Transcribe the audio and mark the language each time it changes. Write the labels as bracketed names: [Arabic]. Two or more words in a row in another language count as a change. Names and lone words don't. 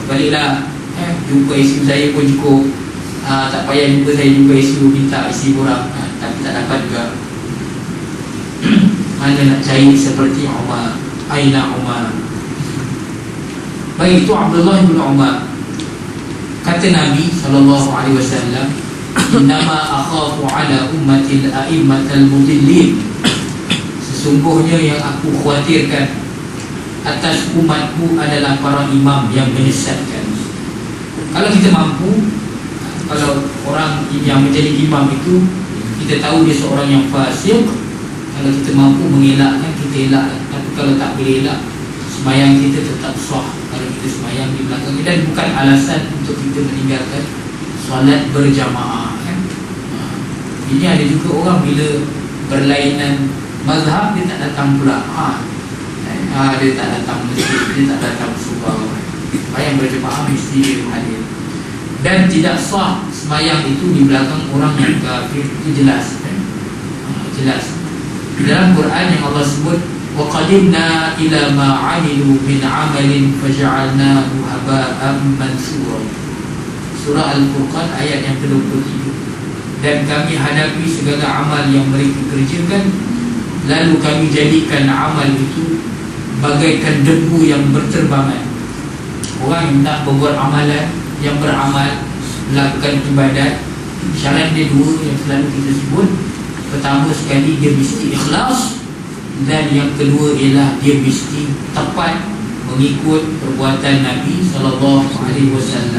[Malay] Baliklah, jumpa isteri saya pun cukup. Tak payah jumpa saya juga isu, minta isi borang, tapi tak dapat juga. Mana nak cari seperti Umar, [Arabic] أين عمر. [Malay] Baik, itu Abdullah bin Umar. Kata Nabi SAW, [Arabic] إنما أخاف على أمتي الأئمة المضلين. [Malay] Sesungguhnya yang aku khawatirkan atas umatku adalah para imam yang menyesatkan. Kalau kita mampu, kalau orang yang menjadi imam itu, kita tahu dia seorang yang fasik, kalau kita mampu mengelakkan, kita elakkan. Tapi kalau tak boleh elak, sembahyang kita tetap sah kalau kita sembahyang di belakang. Dan bukan alasan untuk kita meninggalkan solat berjamaah, kan? Ini ada juga orang bila berlainan mazhab, dia tak datang pula. Dia tak datang masjid, dia tak datang subah. Sembahyang berjamaah mesti dia hadir. Dan tidak sah sembahyang itu di belakang orang yang kafir, itu jelas, kan? Jelas. Dalam Quran yang Allah sebut, [Arabic] وقدمنا إلى ما عملوا من عمل فجعلناه هباء منثورا. [Malay] Surah Al-Furqan ayat yang ke-23. Dan kami hadapi segala amal yang mereka kerjakan, lalu kami jadikan amal itu bagaikan debu yang berterbangan. Orang yang tak berbuat amalan, yang beramal, melakukan ibadat, syarat dia dua yang selalu kita sebut. Pertama sekali, dia mesti ikhlas, dan yang kedua ialah dia mesti tepat mengikut perbuatan Nabi SAW.